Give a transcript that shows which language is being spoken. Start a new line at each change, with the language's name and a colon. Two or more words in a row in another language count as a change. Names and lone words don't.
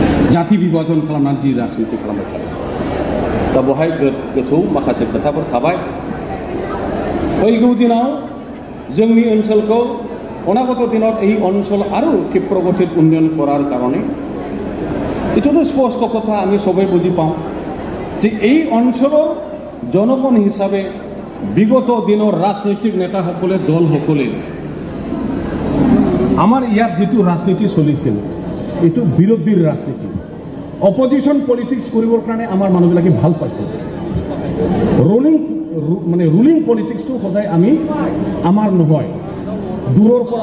Bodo: जाति विभाजन खालामनानै जि राजनिति खालामबाय थादों दा बेवहाय गोथौ माखासे खोथाफोर थाबाय फैगौ दिनाव जोंनि ओनसोलखौ
Assamese: অনাগত দিনত এই অঞ্চল আৰু ক্ষিপ্ৰগতিত উন্নয়ন কৰাৰ কাৰণে এইটোতো স্পষ্ট কথা আমি সবেই বুজি পাওঁ যে এই অঞ্চলৰ জনগণ হিচাপে বিগত দিনৰ ৰাজনৈতিক নেতাসকলে দলসকলে আমাৰ ইয়াত যিটো ৰাজনীতি চলিছিল এইটো বিৰোধীৰ ৰাজনীতি
English: opposition politics
Assamese: কৰিবৰ কাৰণে আমাৰ মানুহবিলাকে ভাল পাইছিল
English: ruling politics
Assamese: সদায় আমি আমাৰ নহয় দূৰৰ পৰা